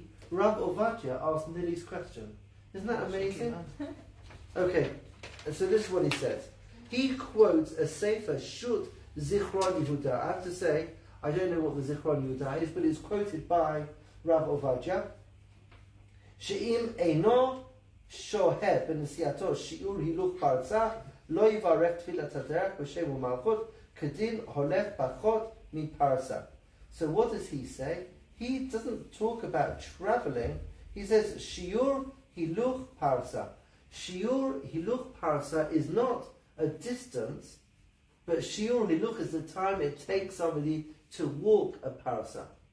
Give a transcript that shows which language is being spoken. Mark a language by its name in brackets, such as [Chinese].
[English] Rav Ovadia, asked Lily's question. Isn't that amazing? Okay, so this is what he says. He quotes a sefer, Shut Zichron Yehuda. I have to say, I don't know what the Zichron Yehuda is, but it's quoted by Rav Ovadia. [Hebrew] שאם אינו שוהה בנסיעתו שיעור הילוך פרסה, לא יברך תפילת הדרך בשם ומלכות, כדין הולך פחות מפרסה. [English] So what does he say? He doesn't talk about traveling. He says shiur hiluch parsa. Shiur hiluch parsa is not a distance, but shiur hiluch is the time it takes somebody to walk a parsa.